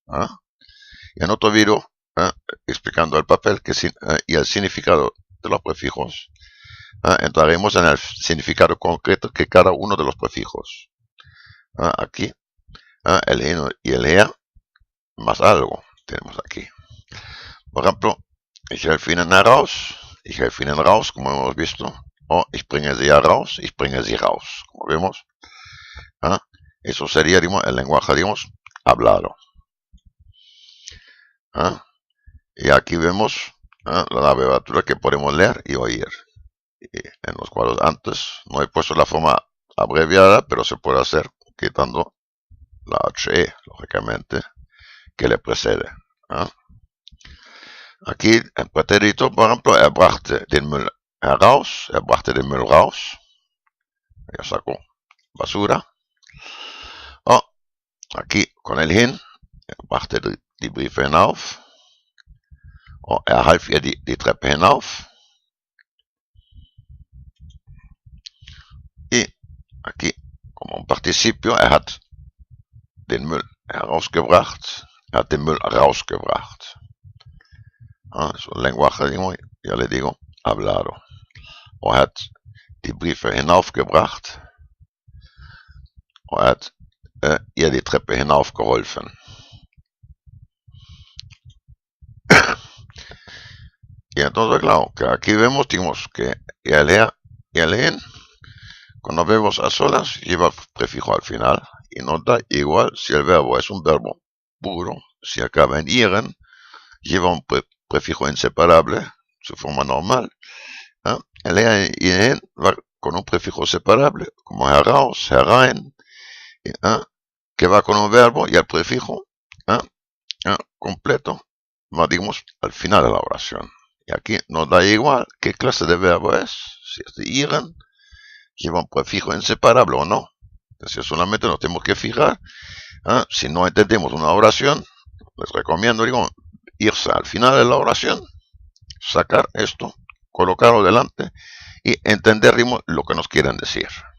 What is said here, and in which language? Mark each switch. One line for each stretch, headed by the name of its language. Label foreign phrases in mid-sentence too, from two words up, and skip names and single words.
Spanish: Y en otro video, explicando el papel y el significado de los prefijos, entraremos en el significado concreto que cada uno de los prefijos. Aquí, el hin y el her, más algo, tenemos aquí. Por ejemplo,
German: ich helfe Ihnen heraus, ich helfe Ihnen raus,
Spanish: como hemos visto.
German: O ich bringe Sie heraus, ich bringe Sie raus.
Spanish: Como vemos, eso sería, digamos, el lenguaje, digamos, hablado. Y aquí vemos la abreviatura que podemos leer y oír. Y en los cuadros antes no he puesto la forma abreviada, pero se puede hacer quitando la HE, lógicamente, que le precede. Aquí el pretérito, por ejemplo,
German: brachte den Müll heraus, brachte den Müll raus.
Spanish: Ya sacó basura. Aquí con el hin,
German: brachte die Briefe hinauf. Half ihr die Treppe hinauf.
Spanish: Y aquí, como un participio,
German: hat den Müll herausgebracht, hat den Müll rausgebracht.
Spanish: Es un lenguaje, ya le digo, hablado.
German: Hat die Briefe hinaufgebracht hat ihr die Treppe hinaufgeholfen.
Spanish: Y entonces, claro, que aquí vemos, que el en, cuando vemos a solas, lleva prefijo al final. Y nos da igual si el verbo es un verbo puro, si acaba en iren, lleva un prefijo inseparable, su forma normal. El en va con un prefijo separable, como
German: heraus, herein,
Spanish: que va con un verbo y el prefijo completo va, digamos, al final de la oración. Y aquí nos da igual qué clase de verbo es, si es de iren, lleva un prefijo inseparable o no. Entonces solamente nos tenemos que fijar. Si no entendemos una oración, les recomiendo, irse al final de la oración, sacar esto, colocarlo delante y entender, lo que nos quieren decir.